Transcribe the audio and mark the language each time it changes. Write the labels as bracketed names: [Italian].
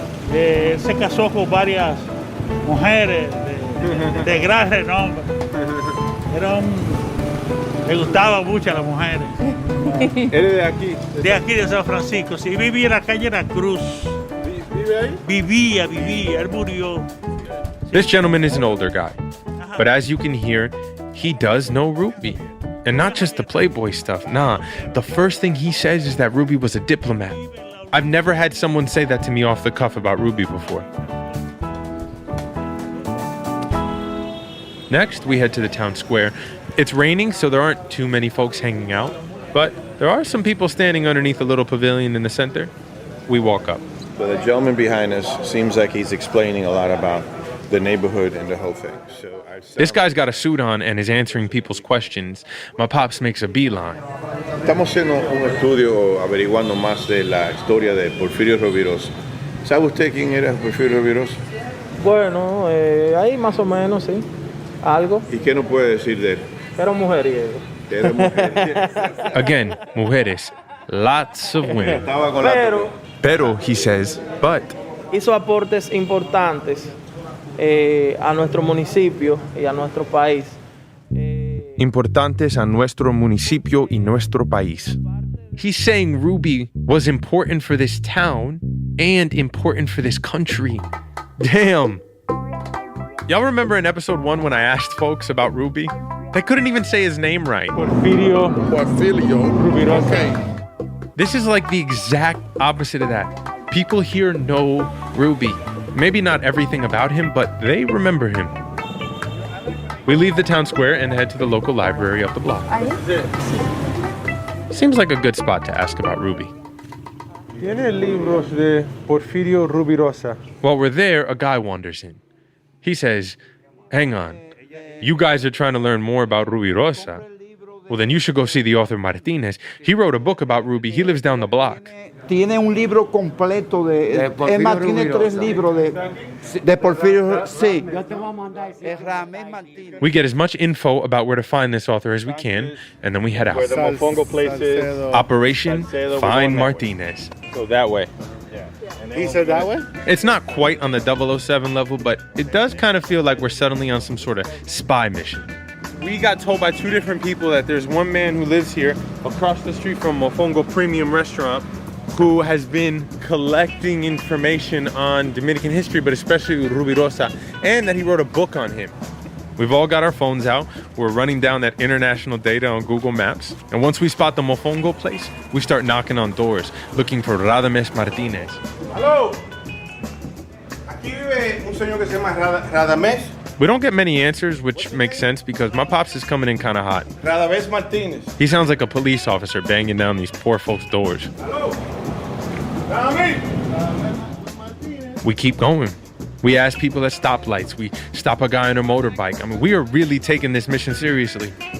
[Spanish] Él se casó con varias mujeres de gran renombre. Le gustaban mucho a las mujeres. ¿Eres de aquí? De aquí, de San Francisco. Sí, vivía en la calle La Cruz. ¿Vive ahí? Vivía. Él murió. [English] This gentleman is an older guy, but as you can hear, he does know Rubi. And not just the Playboy stuff, nah. The first thing he says is that Rubi was a diplomat. I've never had someone say that to me off the cuff about Rubi before. Next, we head to the town square. It's raining, so there aren't too many folks hanging out, but there are some people standing underneath a little pavilion in the center. We walk up. So the gentleman behind us seems like he's explaining a lot about the neighborhood and the whole thing. So this guy's got a suit on and is answering people's questions. My pops makes a beeline. [Spanish] Estamos haciendo un estudio averiguando más de la historia de Porfirio Rubirosa. ¿Sabe usted quién era Porfirio Rubirosa? Bueno, ahí más o menos, sí. Algo. ¿Y qué nos puede decir de él? Era mujeriego. Era mujeriego. [English] Again, mujeres. Lots of women. Pero, he says, but. [Spanish] Hizo aportes importantes a nuestro municipio y a nuestro país. Importantes a nuestro municipio y nuestro país. [English] He's saying Rubi was important for this town and important for this country. Damn. Y'all remember in episode 1 when I asked folks about Rubi? They couldn't even say his name right. [Spanish] Porfirio Rubirosa. [English] Okay. This is like the exact opposite of that. People here know Rubi. Maybe not everything about him, but they remember him. We leave the town square and head to the local library up the block. Seems like a good spot to ask about Rubi. [Spanish] Tiene libros de Porfirio Rubirosa. [English] While we're there, a guy wanders in. He says, hang on, you guys are trying to learn more about Rubirosa? Well, then you should go see the author Martinez. He wrote a book about Rubi. He lives down the block. [Spanish] Tiene un libro completo de es más, tiene 3 libros de Porfirio, sí. [English] We get as much info about where to find this author as we can, and then we head out. Where the Mofongo place is. Operation Find Martinez. So that way. Yeah. He said that way? It's not quite on the 007 level, but it does kind of feel like we're suddenly on some sort of spy mission. We got told by 2 different people that there's one man who lives here across the street from Mofongo Premium Restaurant who has been collecting information on Dominican history, but especially Rubirosa, and that he wrote a book on him. We've all got our phones out. We're running down that international data on Google Maps. And once we spot the Mofongo place, we start knocking on doors, looking for Radames Martinez. Hello. [Spanish] Aquí vive un señor que se llama Radames. [English] We don't get many answers, which makes sense because my pops is coming in kind of hot. [Spanish] Radames Martinez. [English] He sounds like a police officer banging down these poor folks' doors. Hello. We keep going. We ask people at stoplights. We stop a guy on a motorbike. I mean, we are really taking this mission seriously.